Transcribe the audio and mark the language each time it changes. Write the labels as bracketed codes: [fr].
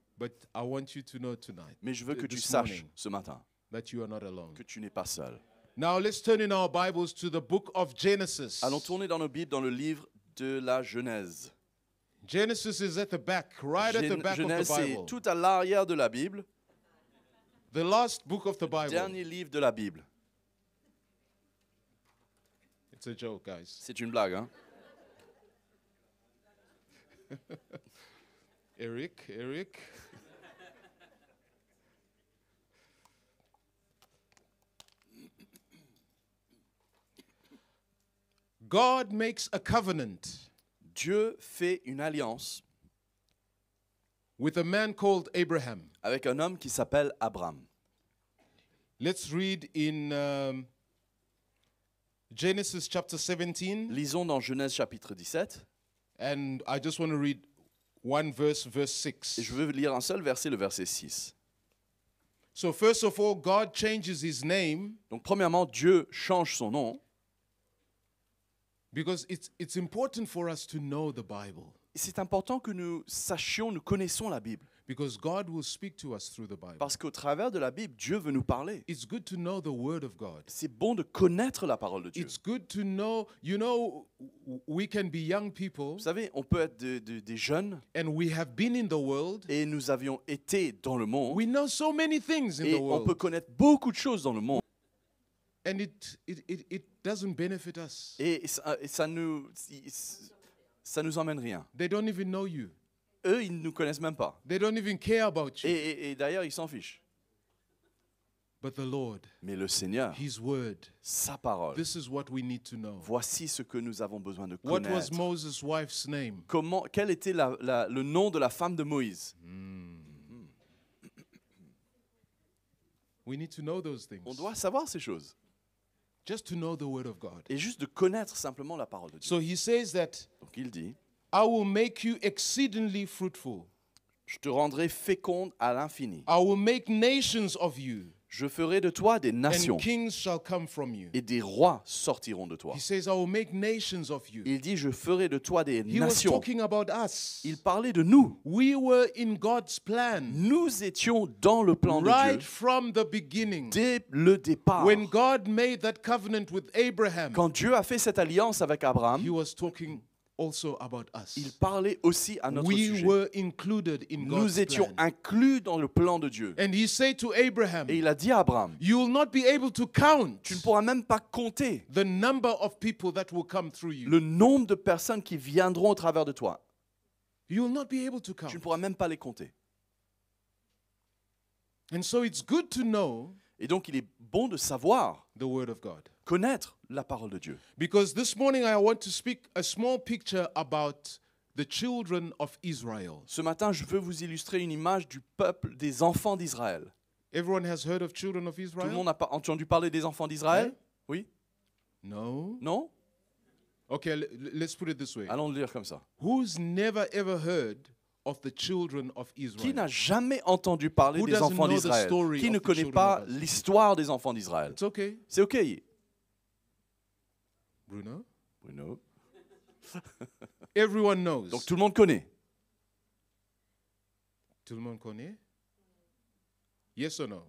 [en] But I want you to know tonight [fr] Mais je veux que tu [en] this [fr] saches [en] morning [fr] ce matin [en] that you are not alone. [fr] que tu n'es pas seul. [en] Now let's turn in our Bibles to the book of Genesis. [fr] Allons tourner dans nos Bibles dans le livre de la Genèse. [en] Genesis is at the back, right at the back [fr] Genèse, [en] of the [fr] c'est [en] Bible. [fr] tout à l'arrière de la Bible, [en] The last book of the Bible. [fr] dernier livre de la Bible. [en] It's a joke, guys. [fr] C'est une blague, hein? [en] Eric. God makes a covenant [fr] Dieu fait une alliance [en] with a man called Abraham. [fr] avec un homme qui s'appelle Abraham. [en] Let's read in Genesis chapter 17, [fr] Lisons dans Genèse chapitre 17, [en] and I just want to read one verse, verse 6. [fr] et je veux lire un seul verset, le verset 6. [en] So first of all, God changes his name [fr] Donc premièrement, Dieu change son nom, [en] because it's important for us to know the Bible, [fr] et c'est important que nous sachions, nous connaissons la Bible, [en] because God will speak to us through the Bible. [fr] parce qu'au travers de la Bible, Dieu veut nous parler. [en] It's good to know the Word of God. [fr] C'est bon de connaître la parole de Dieu. [en] It's good to know, we can be young people [fr] Vous savez, on peut être des jeunes, [en] and we have been in the world. [fr] et nous avions été dans le monde, [en] We know so many things in [fr] et [en] the [fr] on peut [en] world, [fr] connaître beaucoup de choses dans le monde, [en] and it doesn't benefit us. [fr] et ça nous emmène rien. [en] They don't even know you. [fr] Eux, ils ne nous connaissent même pas. [en] They don't even care about you. [fr] Et d'ailleurs, ils s'en fichent. [en] But the Lord, [fr] Mais le Seigneur, [en] His Word, [fr] sa parole, [en] this is what we need to know. [fr] voici ce que nous avons besoin de [en] What was [fr] connaître. [en] Moses' wife's name? [fr] Quel était le nom de la femme de Moïse? [en] We need to know those things. [fr] On doit savoir ces choses. [en] Just to know the Word of God. [fr] Et juste de connaître simplement la parole de Dieu. [en] So He says that [fr] Donc il dit, [en] I will make you exceedingly fruitful. [fr] je te rendrai féconde à l'infini. [en] I will make nations of you, [fr] Je ferai de toi des nations, [en] and kings shall come from you. [fr] et des rois sortiront de toi. [en] He says, I will make nations of you. [fr] Il dit, je ferai de toi des [en] He was [fr] nations. [en] talking about us. [fr] Il parlait de nous. [en] We were in God's plan [fr] Nous étions dans le plan de [en] right [fr] Dieu [en] from the beginning. [fr] dès le départ. [en] When God made that covenant with Abraham, [fr] Quand Dieu a fait cette alliance avec Abraham, [en] He was talking also about [fr] il [en] us. [fr] parlait aussi à notre [en] We [fr] sujet. [en] were included in God's [fr] Nous étions [en] plan. [fr] inclus dans le plan de Dieu. [en] And He said to Abraham, [fr] Et il a dit à Abraham, [en] you will not be able to count [fr] tu ne pourras même pas compter [en] the number of people that will come through you. [fr] le nombre de personnes qui viendront au travers de toi. [en] You will not be able to [fr] Tu ne [en] count. [fr] pourras même pas les compter. [en] And so it's good to know [fr] Et donc il est bon de savoir, [en] the Word of God. [fr] connaître la parole de Dieu. [en] Because this morning I want to speak a small picture about the children of Israel. [fr] Ce matin, je veux vous illustrer une image du peuple des enfants d'Israël. [en] Everyone has heard of children of [fr] Tout le [en] Israel? [fr] monde a pas entendu parler des enfants d'Israël? Oui? [en] No? [fr] Non? [en] Okay, let's put it this way. [fr] Allons le dire comme ça. [en] Who's never ever heard of the children of [fr] Qui [en] Israel? [fr] n'a jamais entendu parler [en] Who [fr] des [en] doesn't [fr] enfants [en] know the [fr] d'Israël? [en] story [fr] Qui [en] of [fr] ne [en] the [fr] connaît [en] children [fr] pas [en] of Israel? [fr] l'histoire des enfants d'Israël? [en] It's okay. [fr] C'est OK. [en] Bruno? [fr] Bruno. [en] Everyone knows. [fr] Donc tout le monde connaît. Tout le monde connaît? [en] Yes or no?